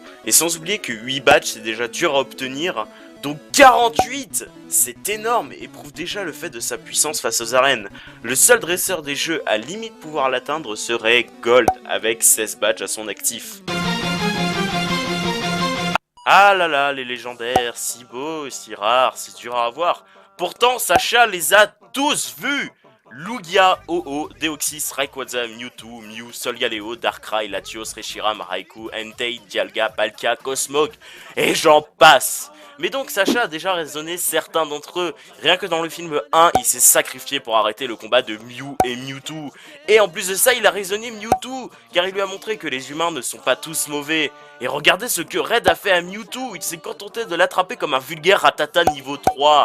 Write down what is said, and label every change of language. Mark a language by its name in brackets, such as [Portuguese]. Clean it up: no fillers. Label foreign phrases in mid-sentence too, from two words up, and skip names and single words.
[French] Et sans oublier que 8 badges, c'est déjà dur à obtenir. Donc 48, c'est énorme et prouve déjà le fait de sa puissance face aux arènes. Le seul dresseur des jeux à limite pouvoir l'atteindre serait Gold, avec 16 badges à son actif. Ah là là, les légendaires, si beaux, si rares, c'est dur à avoir. Pourtant, Sacha les a tous vus. Lugia, Oh-Oh, Deoxys, Rayquaza, Mewtwo, Mew, Solgaleo, Darkrai, Latios, Reshiram, Raikou, Entei, Dialga, Palkia, Cosmog, et j'en passe. Mais donc Sacha a déjà raisonné certains d'entre eux. Rien que dans le film 1, il s'est sacrifié pour arrêter le combat de Mew et Mewtwo. Et en plus de ça, il a raisonné Mewtwo, car il lui a montré que les humains ne sont pas tous mauvais. Et regardez ce que Red a fait à Mewtwo, il s'est contenté de l'attraper comme un vulgaire Ratata niveau 3.